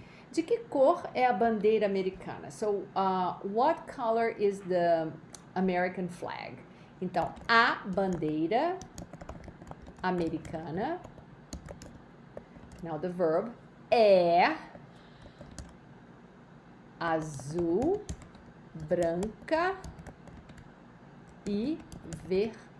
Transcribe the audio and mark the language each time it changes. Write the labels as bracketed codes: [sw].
[pt] De que cor é a bandeira americana? [en] So, what color is the American flag? [pt] Então, a bandeira americana, [en] now the verb, [pt] é azul, branca e vermelha.